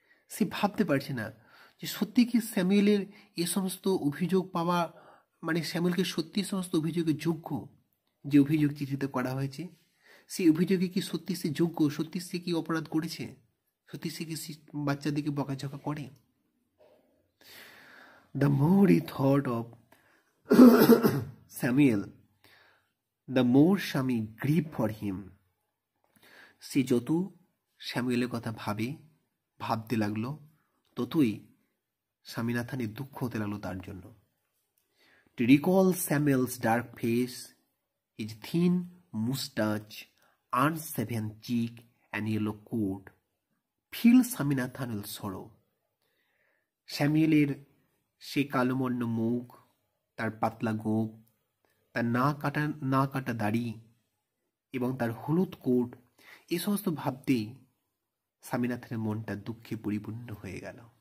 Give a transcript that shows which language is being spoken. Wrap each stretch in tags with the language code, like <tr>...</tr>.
<bn>সে ভাবতে পারছে না যে সত্যি কি স্যামুয়েলের এ সমস্ত অভিযোগ পাওয়া, মানে স্যামুয়েলকে সত্যি সমস্ত অভিযোগের যোগ্য, যে অভিযোগ চিঠিতে করা হয়েছে সেই অভিযোগে কি সত্যি সে যোগ্য, সত্যি সে কি অপরাধ করেছে, সত্যি সে কি বাচ্চাদেরকে বকাঝকা করে।</bn> <en>The more he thought of Samuel, the more স্বামী grieved for him.</en> <bn>সে যত স্যামুয়েলের কথা ভাবতে লাগলো, ততই স্বামীনাথনের দুঃখ হতে লাগলো তার জন্য।</bn> <en>To recall Samuel's dark face, his thin moustache, unshaven cheek, and yellow coat, filled Swaminathan with sorrow.</en> <bn>স্যামুয়েলের সে কালোমর্ণ মুখ, তার পাতলা গোঁফ, তার না কাটা দাড়ি এবং তার হলুদ কোট, এ সমস্ত ভাবতেই স্বামীনাথনের মনটা দুঃখে পরিপূর্ণ হয়ে গেল।</bn>